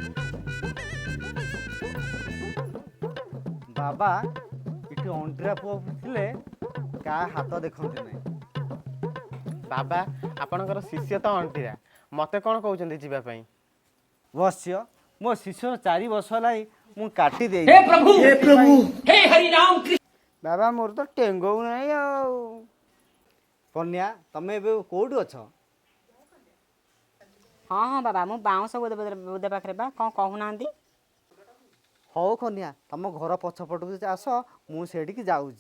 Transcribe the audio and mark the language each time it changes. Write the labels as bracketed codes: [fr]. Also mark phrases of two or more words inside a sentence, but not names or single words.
[or] ବାବା ଏଠି ଅଣ୍ଡିରା ପୁଅ ଥିଲେ କାହା ହାତ ଦେଖନ୍ତି ନାହିଁ। ବାବା ଆପଣଙ୍କର ଶିଷ୍ୟ ତ ଅଣ୍ଟିରା, ମୋତେ କ'ଣ କହୁଛନ୍ତି ଯିବା ପାଇଁ? ବସ୍ୟ ମୋ ଶିଷ୍ୟର 4 ବର୍ଷ ହେଲାଣି ମୁଁ କାଟି ଦେଇ [hi] हे प्रभु हे हरि राम कृष्ण। [or] ବାବା ମୋର ତ ଟେଙ୍ଗଉ ନାହିଁ ଆଉ। କନ୍ୟା ତମେ ଏବେ କୋଉଠି ଅଛ? ହଁ ହଁ ବାବା, ମୁଁ ବାଉଁଶ ବୁଦା ପାଖରେ ବା, କ'ଣ କହୁନାହାନ୍ତି? ହଉ କନ୍ୟା, ତମ ଘର ପଛପଟକୁ ଆସ, ମୁଁ ସେଇଠିକି ଯାଉଛି।